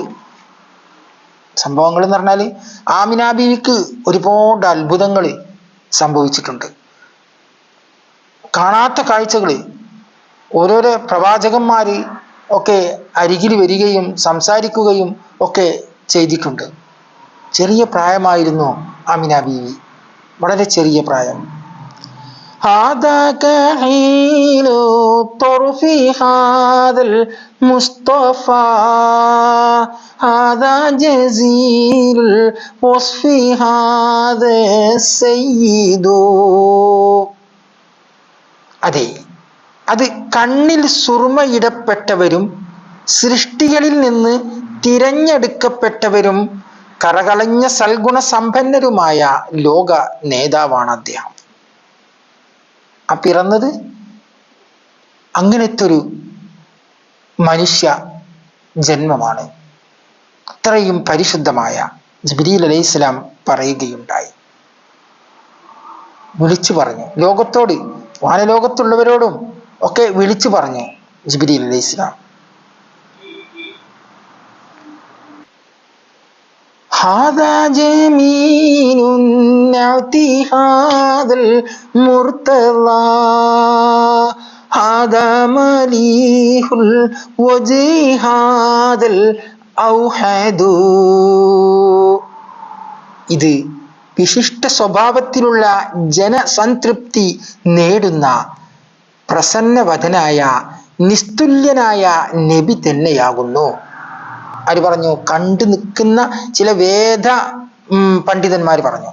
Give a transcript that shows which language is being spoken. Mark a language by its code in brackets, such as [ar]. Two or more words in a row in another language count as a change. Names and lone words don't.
[ml] സംഭവങ്ങൾ എന്ന് പറഞ്ഞാൽ ആമിന ബീവിക്ക് ഒരുപാട് അത്ഭുതങ്ങൾ സംഭവിച്ചിട്ടുണ്ട്. കാണാത്ത കാഴ്ചകൾ ഓരോരോ പ്രവാചകന്മാർ ഒക്കെ അരികിൽ വരികയും സംസാരിക്കുകയും ഒക്കെ ചെയ്തിട്ടുണ്ട്. ചെറിയ പ്രായമായിരുന്നു ആമിന ബീവി, വളരെ ചെറിയ പ്രായം. [ar] هذا كحيل طرف هذا المصطفى هذا جزيل الوصف هذا السيد. [ml] അതെ, അത് കണ്ണിൽ സുർമയിടപ്പെട്ടവരും സൃഷ്ടികളിൽ നിന്ന് തിരഞ്ഞെടുക്കപ്പെട്ടവരും കറകളഞ്ഞ സൽഗുണ സമ്പന്നരുമായ ലോക നേതാവാണ് അദ്ദേഹം. ആ പിറന്നത് അങ്ങനത്തെ ഒരു മനുഷ്യ ജന്മമാണ്. അത്രയും പരിശുദ്ധമായ ജിബ്രീൽ അലൈഹിസ്സലാം പറയുകയുണ്ടായി, വിളിച്ചു പറഞ്ഞു ലോകത്തോട്, വാനലോകത്തുള്ളവരോടും ഒക്കെ വിളിച്ചു പറഞ്ഞു ജിബ്രീൽ അലൈഹിസ്സലാം. [ar] هذا جميل نعطي هذا المرتضى هذا مليح الوجه هذا الأوحد. [ml] ഇത് വിശിഷ്ട സ്വഭാവത്തിലുള്ള ജനസംതൃപ്തി നേടുന്ന പ്രസന്നവദനായ നിസ്തുല്യനായ നബി തന്നെയാകുന്നു. ആര് പറഞ്ഞു? കണ്ടു നിൽക്കുന്ന ചില പണ്ഡിതന്മാർ പറഞ്ഞു.